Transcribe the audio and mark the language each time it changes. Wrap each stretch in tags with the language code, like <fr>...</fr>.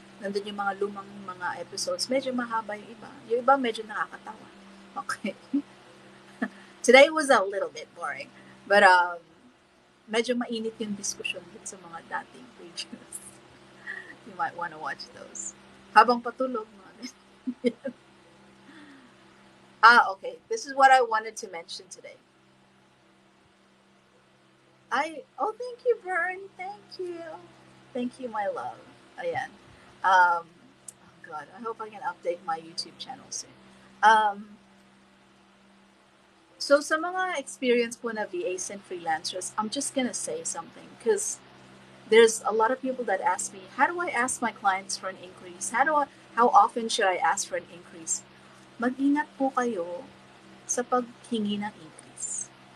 <tl>Nandun yung mga lumang mga episodes. Medyo mahaba yung iba. Yung iba medyo nakakatawa. Okay.</tl> <en>Today was a little bit boring. But</en> <tl>medyo mainit yung</tl> <en>discussion</en> <tl>dun sa mga dating</tl> <en>pages. You might want to watch those.</en> <tl>Habang patulog,</tl> <en>okay. This is what I wanted to mention today. Thank you, Vern. Thank you. Thank you, my love.</en> <tl>Ayan.</tl> <en>Oh God, I hope I can update my YouTube channel soon. So</en> <tl>sa mga experience po na</tl> <en>VAs and freelancers, I'm just gonna say something because there's a lot of people that ask me, how do I ask my clients for an increase? How often should I ask for an increase?</en> <tl>Mag-ingat po kayo sa paghingi ng increase.</tl>